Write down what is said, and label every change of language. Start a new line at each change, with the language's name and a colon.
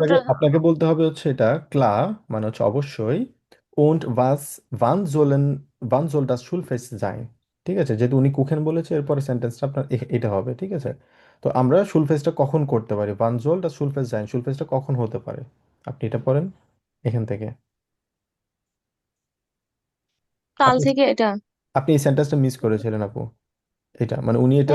Bangla: আপনাকে আপনাকে বলতে হবে হচ্ছে এটা ক্লা, মানে হচ্ছে অবশ্যই।
German: und was wann sollen wann soll das Schulfest sein?
Bangla: ঠিক আছে, যেহেতু উনি কুখেন বলেছে এরপরে সেন্টেন্সটা আপনার এটা হবে, ঠিক আছে। তো আমরা শুলফেস্টটা কখন করতে পারি,
German: wann soll das Schulfest sein,
Bangla: শুলফেস্টটা কখন হতে পারে, আপনি এটা পড়েন এখান থেকে। কাল আপনি থেকে এটা। আপনি এই সেন্টেন্সটা মিস করেছিলেন আপু, এটা মানে উনি এটা